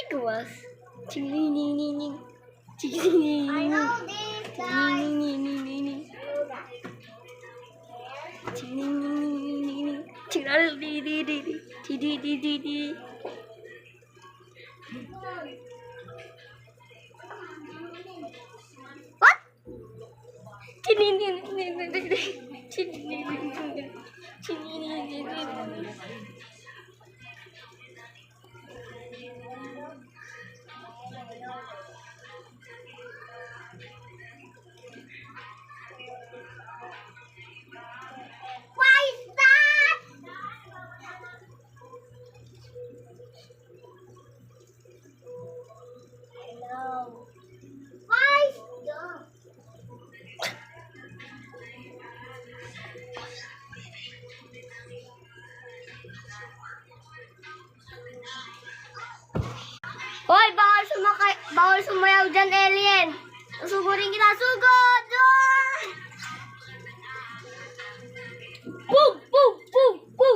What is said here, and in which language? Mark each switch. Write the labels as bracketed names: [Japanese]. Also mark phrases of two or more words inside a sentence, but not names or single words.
[Filipino] lumabas. Ching-ning-ning-ning-ning. [English] I know this, guys. Ching-ning-ning-ning-ning. Ching-ning-ning-ning-ning. Ching-ning-ning-ning-ning. Ching-ning-ning-ning-ning. What? Ching-ning-ning-ning-ning-ning. Ching-ning-ning-ning-ning. Ching-ning-ning-ning-ning. Why is that? I know. Why is that? [Filipino] Hoy, bawal sumayaw dyan, alien. Susugurin kita, sugod! Boom! Boom! Boom! Boom!